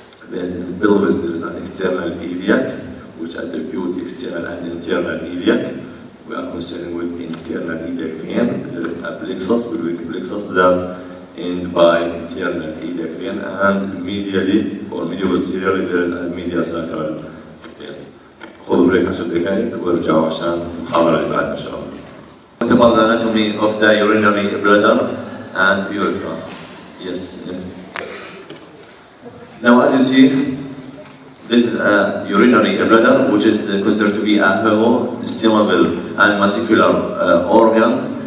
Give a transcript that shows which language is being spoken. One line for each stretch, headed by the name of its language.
English: There's in the pelvis there is an external iliac, which attribute external and internal iliac. We are concerned with internal iliac vein. There is a plexus, pelvic plexus, that end by internal iliac vein, and medially or medial-posteriorly there is a medial sacral vein.
Arabic: خذوا بريك 10 دقائق وارجعوا عشان المحاضرة اللي بعدها إن شاء الله.
English: What about the anatomy of the urinary bladder and urethra? Yes, next. Now, as you see, this is a urinary bladder, which is considered to be a hollow, stimulable, and muscular organs.